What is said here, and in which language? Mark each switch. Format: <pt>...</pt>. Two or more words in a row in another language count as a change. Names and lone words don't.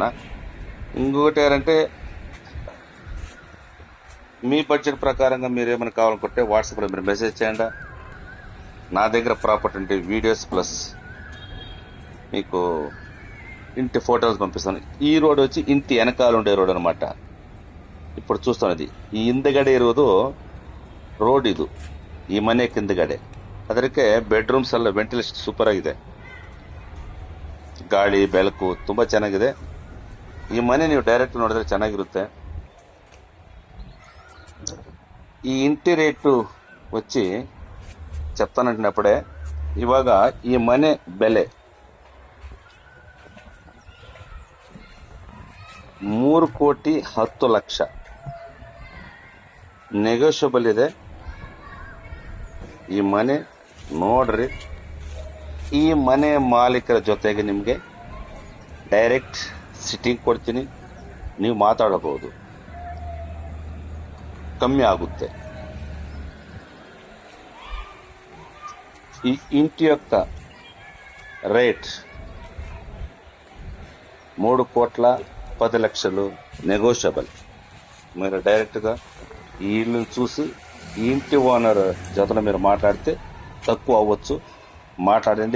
<te>ఇంకొకటి ఏంటంటే, మీ బడ్జెట్ ప్రకారంగా మీరు ఏమైనా కావాలనుకుంటే వాట్సాప్లో మీరు మెసేజ్ చేయండి. నా దగ్గర ప్రాపర్టీ ఉంటే వీడియోస్ ప్లస్ మీకు ఇంటి ఫోటోస్ పంపిస్తాను. ఈ రోడ్ వచ్చి ఇంటి వెనకాల ఉండే రోడ్ అనమాట. ఇప్పుడు చూస్తున్నది</te> <kn>ಈ ಹಿಂದಗಡೆ ಇರುವುದು ರೋಡ್. ಇದು ಈ ಮನೆ ಹಿಂದಗಡೆ. ಅದಕ್ಕೆ ಬೆಡ್ರೂಮ್ಸ್ ಎಲ್ಲ ವೆಂಟಿಲೇಷನ್ ಸೂಪರ್ ಆಗಿದೆ, ಗಾಳಿ ಬೆಳಕು ತುಂಬಾ ಚೆನ್ನಾಗಿದೆ. ಈ ಮನೆ ನೀವು ಡೈರೆಕ್ಟ್ ನೋಡಿದ್ರೆ ಚೆನ್ನಾಗಿರುತ್ತೆ.</kn> <te>ఈ ఇంటి రేటు వచ్చి చెప్తానంటున్నప్పుడే</te> <kn>ಇವಾಗ ಈ మನೆ ಬೆಲೆ 3,10,00,000 ನೆಗೋಷಿಯಬಲ್ ಇದೆ. ಈ ಮನೆ ನೋಡ್ರಿ. ಈ ಮನೆ ಮಾಲೀಕರ ಜೊತೆಗೆ ನಿಮಗೆ ಡೈರೆಕ್ಟ್ ಸಿಟ್ಟಿಂಗ್ ಕೊಡ್ತೀನಿ, ನೀವು ಮಾತಾಡಬಹುದು, ಕಮ್ಮಿ ಆಗುತ್ತೆ.</kn> <te>ఈ ఇంటి యొక్క రేట్ 3,10,00,000 నెగోషియబుల్. మీరు డైరెక్ట్గా ఈ ఇల్లు చూసి ఈ ఇంటి ఓనర్ జతలో మీరు మాట్లాడితే తక్కువ అవ్వచ్చు, మాట్లాడండి.</te>